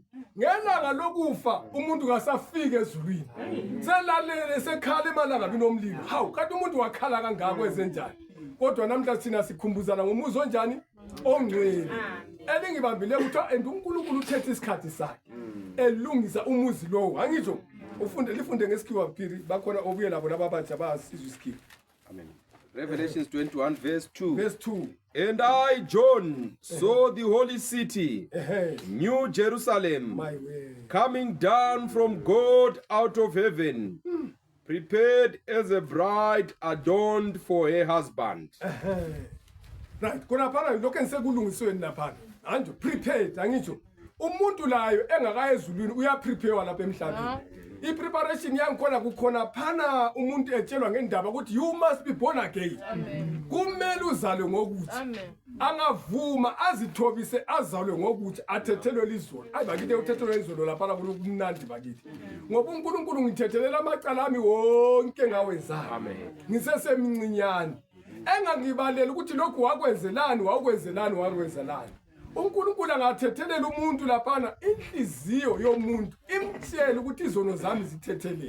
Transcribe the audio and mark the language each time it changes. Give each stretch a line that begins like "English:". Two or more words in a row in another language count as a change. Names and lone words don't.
North Ndebele: Ngelanga lokufa umuntu kasafike ezulwini selalele sekhala emalangabini omlilo. Hawu kanti umuntu wakhala kangako ezenjani? Kodwa namhla thina sikhumbuzana ngomuzi onjani? Ongcwele. Elingibambile kuthiwa uNkulunkulu uthethe isikhathi sakhe elungisa umuzi lowo. Angisho lifunde ngesikhiwa phiri bakhona obuye labo lababatsha bayasizwa isikhiwa. Amen.
English: Revelations 21 verse 2. verse 2. And I, John, saw the holy city, New Jerusalem, My way. coming down from God out of heaven, prepared as a bride adorned for her husband. Right,
North Ndebele: kona phana lokho engisekulungisweni laphana. Anjo prepared angitsho. Umuntu layo engakaye ezulwini uyaprepare lapha emhlabeni. I-preparation yangikhona kukhona phana umuntu etshelwa ngendaba ukuthi
English: you must be born again.
North Ndebele: Kumele uzalwe ngokuthi. Angavuma azithobise azalwe ngokuthi athethelwe lizolo. Ayibakithe uthethelwe lizolo lapha kumnandi bakithi. Ngoba uNkulunkulu ngithethelele amacala ami wonke ngawenzayo. Amen. Ngisesemncinyane. Engangibalela ukuthi lokhu wakwenzelani. uNkulunkulu angathethelela umuntu laphana inhliziyo yomuntu imtshela ukuthi izono zami zithethelele.